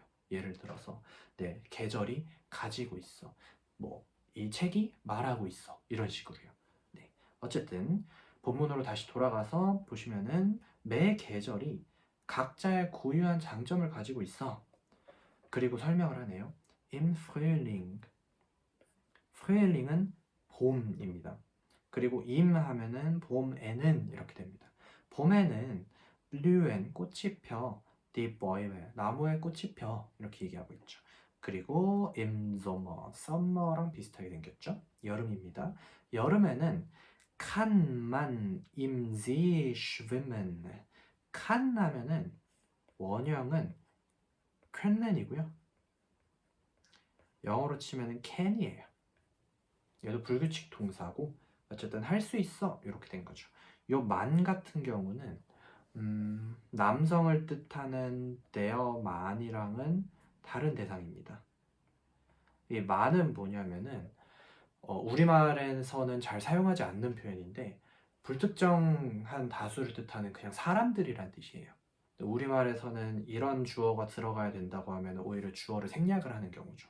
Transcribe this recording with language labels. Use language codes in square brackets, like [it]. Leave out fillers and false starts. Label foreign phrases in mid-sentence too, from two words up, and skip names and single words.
[ko] 예를 들어서 네, 계절이 가지고 있어. 뭐, 이 책이 말하고 있어. 이런 식으로요. 네. 어쨌든, 본문으로 다시 돌아가서 보시면은 매 계절이 각자의 고유한 장점을 가지고 있어. 그리고 설명을 하네요. [de] Im Frühling. [ko] Frühling은 봄입니다. 그리고 im 하면은 봄에는 이렇게 됩니다. 봄에는 blühen 꽃이 펴, die Bäume 나무에 꽃이 펴 이렇게 얘기하고 있죠. 그리고 [de] im Sommer [ko] summer랑 비슷하게 생겼죠. 여름입니다. 여름에는 [de] kann man im See schwimmen. [ko] kann 하면은 원형은 can이고요. 영어로 치면은 can이에요. 얘도 불규칙 동사고 어쨌든 할 수 있어 이렇게 된 거죠. 요 만 같은 경우는 남성을 뜻하는 [en] their man [ko] 이랑은 다른 대상입니다. 이 man은 뭐냐면은 우리말에서는 잘 사용하지 않는 표현인데 불특정한 다수를 뜻하는 그냥 사람들이란 뜻이에요. 우리말에서는 이런 주어가 들어가야 된다고 하면 오히려 주어를 생략을 하는 경우죠.